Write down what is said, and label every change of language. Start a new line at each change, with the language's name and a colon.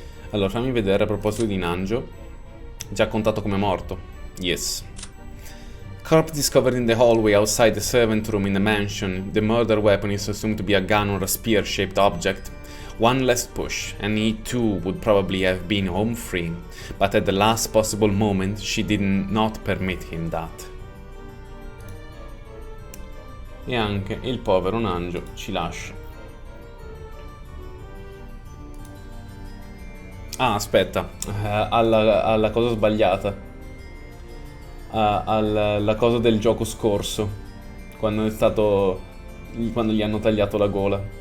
Italian: Allora, fammi vedere a proposito di Nanjo. Già contato come morto. Yes.
English: Corpse discovered in the hallway outside the servant room in the mansion. The murder weapon is assumed to be a gun or a spear-shaped object. One less push, and he too would probably have been home free. But at the last possible moment, she did not permit him that.
Italian: E anche il povero Nanjo ci lascia. Ah, aspetta, alla cosa sbagliata. Alla cosa del gioco scorso. Quando gli hanno tagliato la gola.